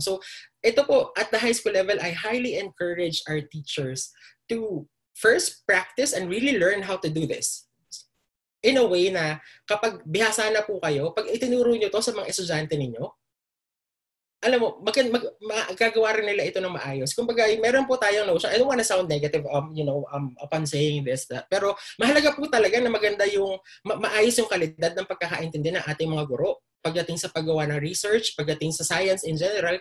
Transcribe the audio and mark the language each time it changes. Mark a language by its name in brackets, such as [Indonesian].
[English] So ito po, at the high school level, I highly encourage our teachers to first practice and really learn how to do this. In a way [Filipino] na kapag bihasa na po kayo, pag itinuro nyo to sa mga estudyante ninyo, alam mo, magagawa rin nila ito ng maayos. Kumbaga, meron po tayong notion. [English] I don't want to sound negative, upon saying this. [Filipino] Pero mahalaga po talaga na maganda yung, maayos yung kalidad ng pagkakaintindi ng ating mga guro pagdating sa paggawa ng research, pagdating sa science in general.